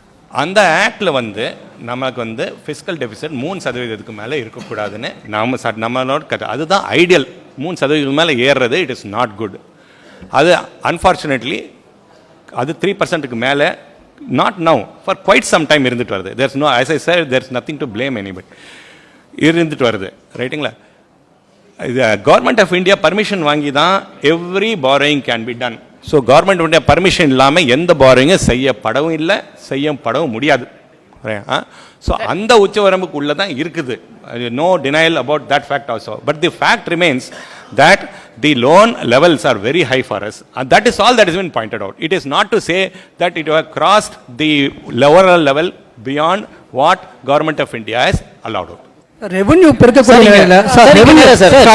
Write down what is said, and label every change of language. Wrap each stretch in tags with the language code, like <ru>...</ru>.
<ta>அந்த ஆக்டில் வந்து நமக்கு வந்து ஃபிஸ்கல் டெபிசிட் 3% மேலே இருக்கக்கூடாதுன்னு நம்மளோட அதுதான் ஐடியல். 3% மேலே ஏறுறது</ta> <en>It is not good.</en> <ta>அது அன்ஃபார்ச்சுனேட்லி அது 3%க்கு மேலே</ta> <en>not now for quite some time</en> <ta>இருந்துட்டு வருது.</ta> <en>There's no, as I said, there's nothing to blame anybody.</en> <ta>இருந்துட்டு வருது, ரைட்டுங்களா? இது கவர்மெண்ட் ஆஃப் இந்தியா பர்மிஷன் வாங்கி தான்</ta> <en>Every borrowing can be done.</en> <ta>So government permission இல்லாமல் எந்த பாரோயிங்கும் செய்யப்படவும் இல்லை, செய்யப்படவும் முடியாது. ஸோ அந்த உச்சவரம்புக்கு உள்ளே தான் இருக்குது.</ta> <en>No denial about that fact also. But the fact remains that the loan levels are very high for us, and that is all that has been pointed out. It is not to say that it has crossed the lower level beyond what government of India has allowed out.</en> <ta>Revenue பெருக்கக்கூடிய நிலையில sir revenue sir</ta>